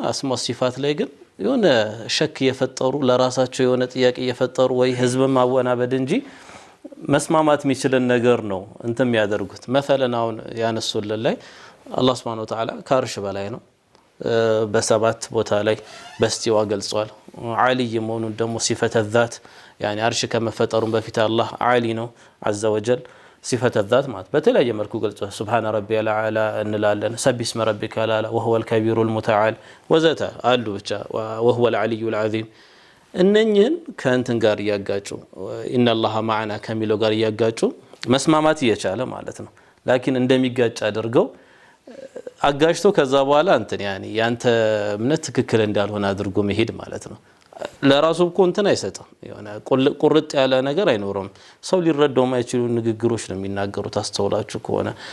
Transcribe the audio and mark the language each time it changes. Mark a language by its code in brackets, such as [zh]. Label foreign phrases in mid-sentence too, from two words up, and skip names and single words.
[am] አስማ ሲፋት ላይ ግን የሆነ ሸክ የፈጠሩ ለራሳቸው የሆነ ጥያቄ የፈጠሩ ወይ ህዝብ ማወናበድ እንጂ መስማማት የሚችልን ነገር ነው እንተም ያደርጉት مثلا አሁን ያነሱልን ላይ አላህ [ar] سبحانه وتعالى [am] ካርሽ በላይ ነው በሰባት ቦታ ላይ በስቲዋ ገልጿል ዓሊ መሆኑን ደግሞ [ar] صفة ذات يعني [am] አርሽ ከመፈጠሩን በፊት አላህ ዓሊ ነው [ar] عز وجل [am] ሲፈተ [ar] ذات [am] ማለት በተለያየ መልኩ ገልጿል [ar] سبحان ربي الاعلى እንላለን سبح اسم ربك الاعلى وهو الكبير المتعال وذات [am] አሉ ብቻ [ar] وهو العلي العظيم [am] እነኝን ከእንትን ጋር ያጋጩ [ar] ان الله معنا [am] ከሚለው ጋር ያጋጩ መስማማት እየቻለ ማለት ነው ላኪን እንደሚጋጭ አድርገው አጋጭቶ ከዛ በኋላ እንትን ያኒ ያንተ እምነት ትክክል እንዳልሆነ አድርጎ መሄድ ማለት ነው ለራሱ እኮ እንትን አይሰጥም የሆነ ቁርጥ ያለ ነገር አይኖርም ሰው ሊረዳው ማይችሉ ንግግሮች ነው የሚናገሩት አስተውላችሁ ከሆነ